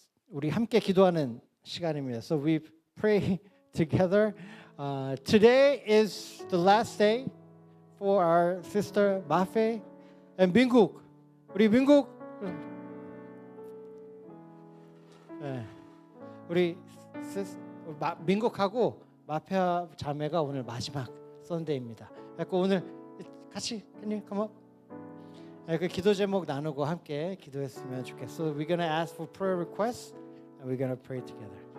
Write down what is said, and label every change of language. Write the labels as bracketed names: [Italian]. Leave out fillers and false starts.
[Korean] 우리 함께 기도하는 시간입니다. [English] So we pray together. Today is the last day for our sister Mafe and 민국. [Korean] 우리 민국. 네. 우리 민국하고 마페 자매가 오늘 마지막 선데이입니다. 그래서 오늘 같이 [English] come up. [Korean] 그 기도 제목 나누고 함께 기도했으면 좋겠어. [English] So we're going to ask for prayer requests and we're going to pray together.